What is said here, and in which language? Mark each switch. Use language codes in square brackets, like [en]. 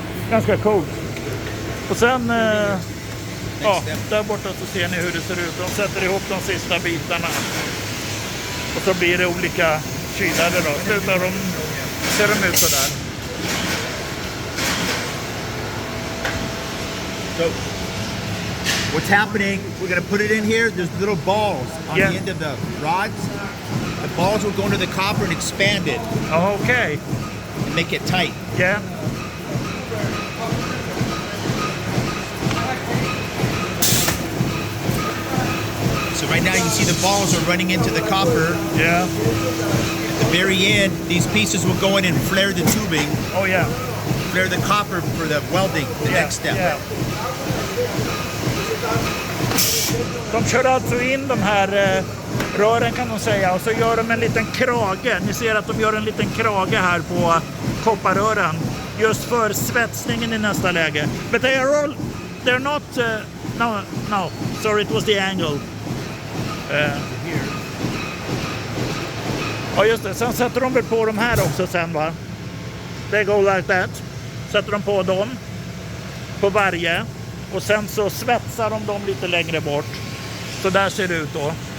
[sv] Ganska coolt. Och sen ja, där borta så ser ni hur det ser ut. De sätter ihop de sista bitarna. Och så blir det olika kylare då. Slutar de, ser de ut så där. [en] So, what's happening, we're going to put it in here. There's little balls on the end of the rods. The balls will go into the copper and expand it. Oh, okay. And make it tight. Yeah. So right now you can see the balls are running into the copper. Yeah. At the very end, these pieces will go in and flare the tubing. Oh, yeah. Flare the copper for the welding, the next step. Yeah. [sv] De kör alltså in de här rören kan de säga och så gör de en liten krage. Ni ser att de gör en liten krage här på kopparrören just för svetsningen i nästa läge. [en] But they're not no, sorry, it was the angle. [sv] Ja just det, sen sätter de väl på de här också sen va? [en] They go like that. [sv] Sätter de på dem på varje och sen så svetsar de dem lite längre bort. Så där ser det ut då.